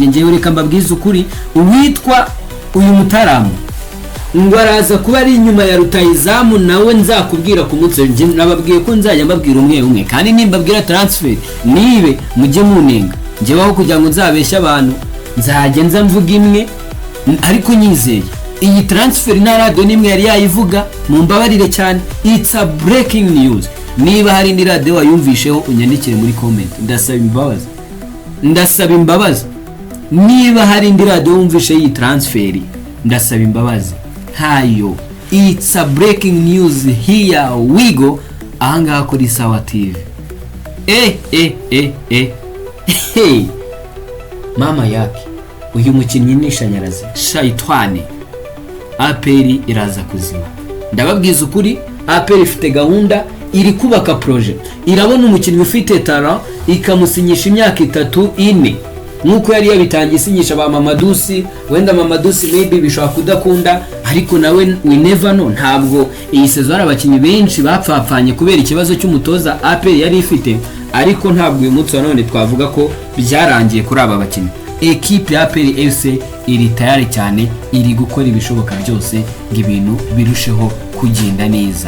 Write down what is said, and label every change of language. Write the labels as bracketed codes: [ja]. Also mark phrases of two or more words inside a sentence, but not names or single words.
[rw] Ngewe reka mbabwize ukuri, uwitwa uyu mutaramu ngo araza kuba ari inyuma ya rutayizamu, nawe nzakubwira ku munsi nje nababwiye ko nzajya mbabwira umwe kandi nimbabwira transfer nibe mujye munenga. Ngewe aho kugira ngo nzabeshya abantu nzajya nza mvuga imwe, ariko nyizeye iyi transfer na radio nimwe yari yayivuga, mumbabarire cyane, [en] it's a breaking news. [rw] Niba hari indi radio wayumvisheho unyandikire muri comment, ndasaba imbabazi. Niba hari indi radio wumvishe iyi transfer ndasaba imbabazi. Hayo, [en] it's a breaking news, here we go. [rw] Ahangaha kuri Sawa TV. Hey mama yake uyu mukinnyi n'ishanyarazi shayitwane. APR iraza kuzima, ndababwiza ukuri. APR ifite gahunda, iri kubaka project, irabona umukinnyi ufite talent ikamusinyisha imyaka 3-4 nkuko yari yabitangiye isinyisha ba Mamadusi. Wenda Mamadusi maybe bishobora kudakunda, ariko nawe [en] we never know. [rw] Ntabwo iyi season ari abakinnyi benshi bapfapfanye kubera ikibazo cy'umutoza APR yari ifite, ariko ntabwo uyu munsi none twavuga ko byarangiye kuri aba bakinnyi. Equipe ya APR FC iri tayari cyane, iri gukora ibishoboka byose ngo ibintu birusheho kugenda neza.